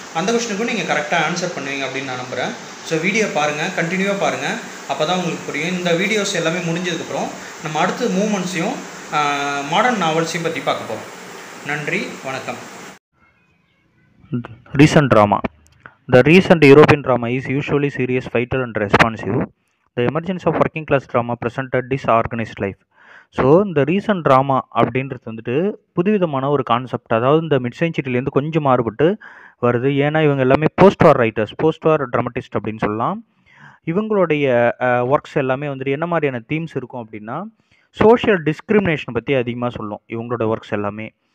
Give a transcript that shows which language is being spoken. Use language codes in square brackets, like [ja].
[ta] அந்த கொஷினுக்கும் நீங்கள் கரெக்டாக ஆன்சர் பண்ணுவீங்க அப்படின்னு நான் நம்புகிறேன். ஸோ வீடியோ பாருங்கள், கண்டினியூவாக பாருங்கள், அப்போ தான் உங்களுக்கு புரியும். இந்த வீடியோஸ் எல்லாமே முடிஞ்சதுக்கப்புறம் நம்ம அடுத்த மூமெண்ட்ஸையும் மாடர்ன் நாவல்ஸையும் பற்றி பார்க்க போகிறோம். நன்றி, வணக்கம். [en] Recent drama. The recent European drama is usually serious, vital and responsive. The emergence of working class drama presented disorganized life. [ta] So இந்த ரீசன்ட் ட்ராமா அப்படின்றது வந்துட்டு புதுவிதமான ஒரு கான்செப்ட். அதாவது இந்த மிட் செஞ்சுரியிலேருந்து கொஞ்சம் மாறுபட்டு வருது. ஏன்னா இவங்க எல்லாமே போஸ்ட் வார் ரைட்டர்ஸ், போஸ்ட் வார் ட்ராமட்டிஸ்ட் அப்படின்னு சொல்லலாம். இவங்களுடைய ஒர்க்ஸ் எல்லாமே வந்துட்டு என்ன மாதிரியான தீம்ஸ் இருக்கும் அப்படின்னா, சோஷியல் டிஸ்கிரிமினேஷன் பற்றி அதிகமாக சொல்லும் இவங்களோட ஒர்க்ஸ் எல்லாமே.